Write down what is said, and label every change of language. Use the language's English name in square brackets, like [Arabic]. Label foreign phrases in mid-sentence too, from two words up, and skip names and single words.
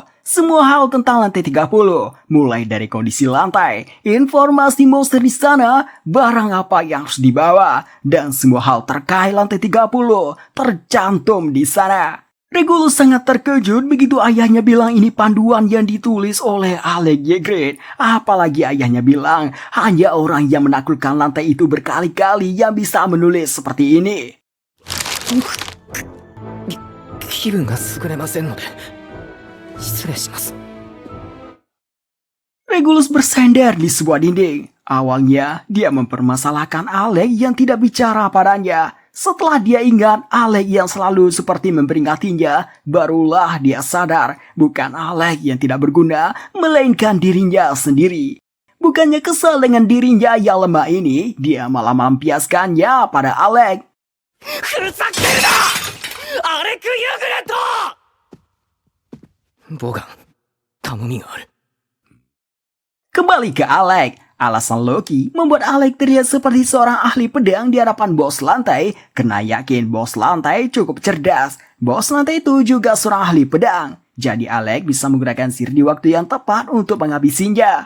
[Indonesian] Semua hal tentang lantai 30, mulai dari kondisi lantai, informasi monster di sana, barang apa yang harus dibawa, dan semua hal terkait lantai 30 tercantum di sana. Regulus sangat terkejut begitu ayahnya bilang ini panduan yang ditulis oleh Alec Yegret. Apalagi ayahnya bilang hanya orang yang menaklukkan lantai itu berkali-kali yang bisa menulis seperti ini. [Japanese] 気分が優れませんので失礼します。 [Indonesian] Regulus bersender di sebuah dinding. Awalnya dia mempermasalahkan Alec yang tidak bicara padanya. Setelah dia ingat Alec yang selalu seperti memperingatinya, barulah dia sadar bukan Alec yang tidak berguna, melainkan dirinya sendiri. Bukannya kesal dengan dirinya yang lemah ini, dia malah melampiaskannya pada Alec. [Japanese] ふざけるなアレク・ユグレットボガン頼みがある。 [Indonesian] Kembali ke Alec. Alasan Loki membuat Alec terlihat seperti seorang ahli pedang di hadapan bos lantai karena yakin bos lantai cukup cerdas. Bos lantai itu juga seorang ahli pedang. Jadi Alec bisa menggunakan sihir di waktu yang tepat untuk menghabisinya.